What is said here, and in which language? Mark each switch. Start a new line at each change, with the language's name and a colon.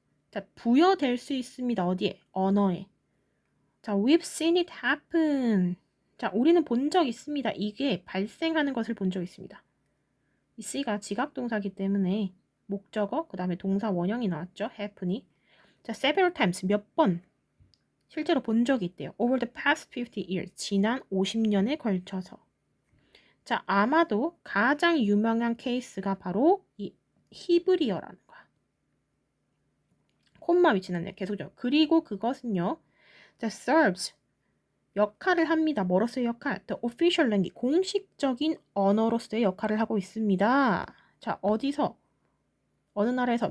Korean: 자, 부여될 수 있습니다. 어디에? 언어에. 자,
English: we've seen it happen.
Korean: 자, 우리는 본 적 있습니다. 이게 발생하는 것을 본 적 있습니다. 이 C가 지각동사기 때문에 목적어, 그 다음에 동사 원형이 나왔죠. happen이. 자,
English: several times,
Korean: 몇 번 실제로 본 적이 있대요.
English: over the past 50 years,
Korean: 지난 50년에 걸쳐서. 자, 아마도 가장 유명한 케이스가 바로 이 히브리어라는 거야. 콤마 위치는 계속죠. 그리고 그것은요. 자, serves 역할을 합니다. 뭐로서의 역할?
English: The official language,
Korean: 공식적인 언어로서의 역할을 하고 있습니다. 자, 어디서? 어느 나라에서?